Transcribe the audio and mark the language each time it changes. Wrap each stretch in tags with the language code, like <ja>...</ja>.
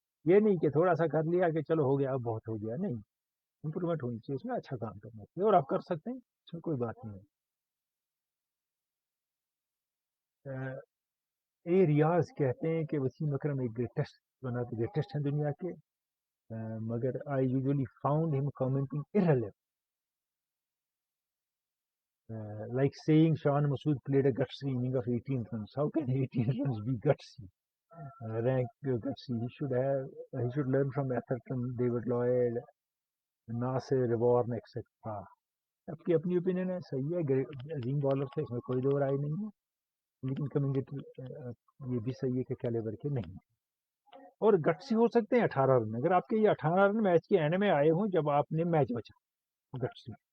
<ur>یہ نہیں کہ تھوڑا سا کر لیا کہ چلو ہو گیا اب بہت ہو گیا، نہیں، امپرومنٹ ہونی چاہیے، اس میں اچھا کام کرنا چاہیے، اور آپ کر سکتے ہیں، اس میں کوئی بات نہیں ہے. اے ریاض کہتے ہیں کہ وسیم اکرم ایک greatest</ur> <en>one of the greatest</en> <ur>ہیں دنیا کے، مگر</ur> <en>I usually found him commenting irrelevant. Like saying Sean Masood played a gutsy inning of 18 runs. How can 18 runs be gutsy? Rank gutsy. He should learn from Atherton, David Lloyd, Nasir, Warren, etc.</en> <ur>اب کی اپنی opinion ہے، صحیح ہے، عظیم bowler تھے، اس میں کوئی دو رائے نہیں ہے، لیکن کمنگیٹر یہ بھی صحیح ہے کہ کیلیبر کے نہیں. اور گٹسی ہو سکتے ہیں 18 رن، اگر آپ کے یہ 18 رن میچ کے اینڈ میں آئے ہوں جب آپ نے میچ بچا، گٹسی.</ur>